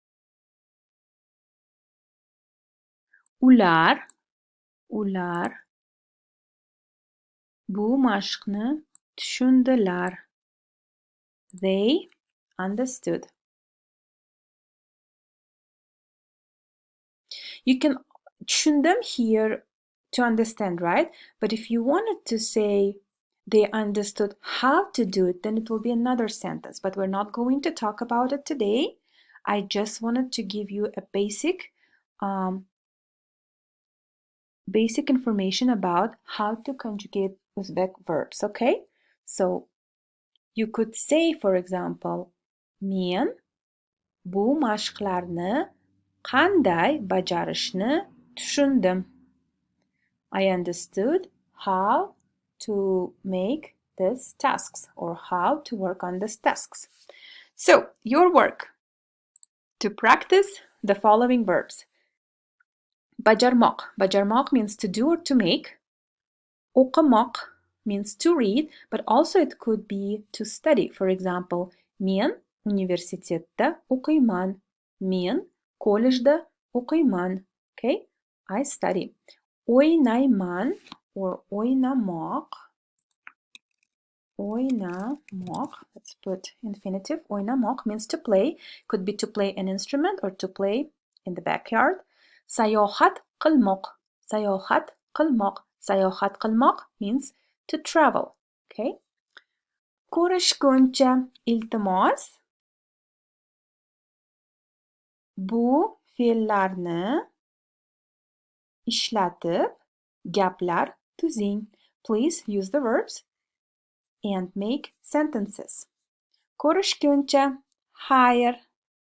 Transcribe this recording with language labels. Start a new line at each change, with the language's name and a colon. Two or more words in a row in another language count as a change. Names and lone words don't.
Uzbek: Ular Bu mashqni tushundilar.
English: They understood. You can tushundim here to understand, right? But if you wanted to say they understood how to do it, then it will be another sentence. But we're not going to talk about it today. I just wanted to give you a basic information about how to conjugate Uzbek verbs, okay? So you could say, for example,
Uzbek: men bu mashqlarni qanday bajarishni tushundim.
English: I understood how to make these tasks or how to work on these tasks. So, your work to practice the following verbs.
Uzbek: Bajarmoq.
English: Bajarmoq means to do or to make. O'qimoq means to read, but also it could be to study. For example,
Uzbek: men universitetda o'qiyman. Men kollejda o'qiyman.
English: Okay? I study. O'ynayman or o'ynamoq. O'ynamoq, let's put infinitive. O'ynamoq means to play. Could be to play an instrument or to play in the backyard.
Uzbek: Sayohat qilmoq. Sayohat qilmoq. Sayohat qilmoq
English: means to travel. Okay?
Uzbek: Ko'rishguncha, iltimos. Bu fe'llarni ishlatib gaplar tuzing.
English: Please use the verbs and make sentences.
Uzbek: Ko'rishguncha, xayr.